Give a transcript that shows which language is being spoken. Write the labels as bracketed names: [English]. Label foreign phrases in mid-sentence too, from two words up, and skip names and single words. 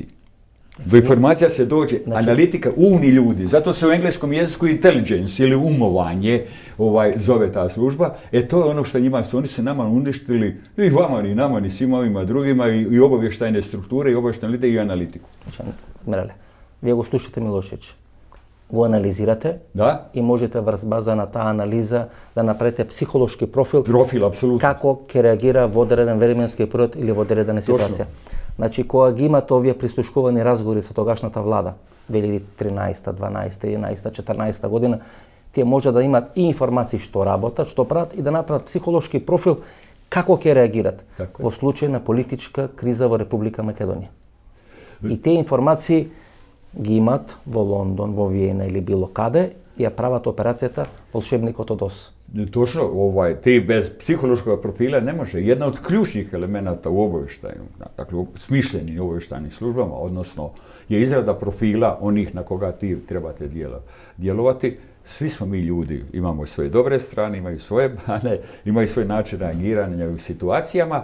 [Croatian] Do informacija se dođe, analitika, umni ljudi, zato se u engleskom jeziku intelligence ili umovanje zove ta služba. To je ono što njima su, oni su nama uništili, i vama, ni nama, ni svima ovima drugima, i obavještajne strukture, i obavještajne lide, i analitiku. [Macedonian] Mirale, vi го слушате Милошевич, го анализирате и можете врз база на таа анализа да направите психолошки профил, апсолутно, како ќе реагира во одреден временски период или во одредена ситуација. Значи, кога ги имате овие прислушкувани разговори со тогашната влада, 2013, 12, 11, 14 година, тие може да имат и информации што работат, што прават, и да направат психолошки профил како ќе реагират во случај на политичка криза во Република Македонија. И тие информации ги имат во Лондон, во Виена или било каде, и ја прават операцијата Волшебникот од Оз. [Croatian] Točno, ti bez psihološkog profila ne može. Jedna od ključnih elemenata u obavještaju, dakle u smišljenim obavještajnim službama, odnosno je izrada profila onih na koga ti trebate djelovati. Svi smo mi ljudi, imamo svoje dobre strane, imaju svoje bane, imaju svoj način reagiranja u situacijama.